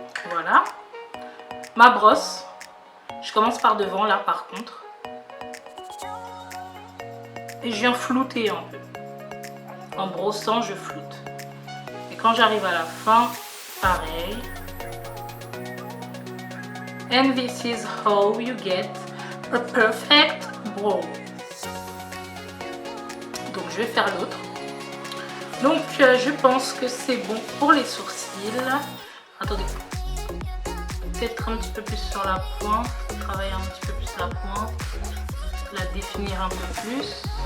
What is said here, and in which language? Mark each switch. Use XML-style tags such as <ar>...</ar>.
<fr>Voilà. Ma brosse. Je commence par devant là par contre. Et je viens flouter un peu. En brossant, je floute. Et quand j'arrive à la fin, pareil.</fr> <en>And this is how you get a perfect brow.</en> <fr>Donc je vais faire l'autre. Donc je pense que c'est bon pour les sourcils. Attendez. Peut-être un petit peu plus sur la pointe. Travailler un petit peu plus la pointe. La définir un peu plus.</fr>